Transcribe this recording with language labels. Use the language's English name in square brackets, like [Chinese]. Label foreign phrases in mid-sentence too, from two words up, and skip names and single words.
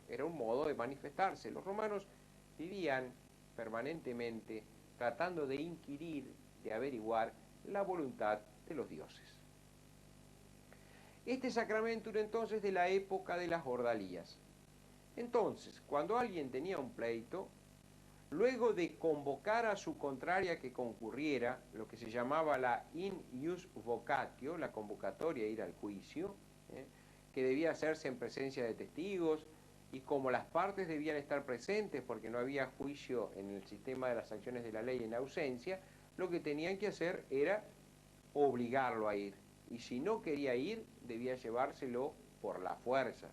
[Spanish] Era un modo de manifestarse. Los romanos vivían permanentemente tratando de inquirir, de averiguar la voluntad de los dioses. Este sacramento era entonces de la época de las ordalías. Entonces, cuando alguien tenía un pleito, luego de convocar a su contraria que concurriera, lo que se llamaba la [Latin] in ius vocatio, [Spanish] la convocatoria a ir al juicio, que debía hacerse en presencia de testigos, y como las partes debían estar presentes porque no había juicio en el sistema de las acciones de la ley en ausencia, lo que tenían que hacer era obligarlo a ir. Y si no quería ir, debía llevárselo por la fuerza.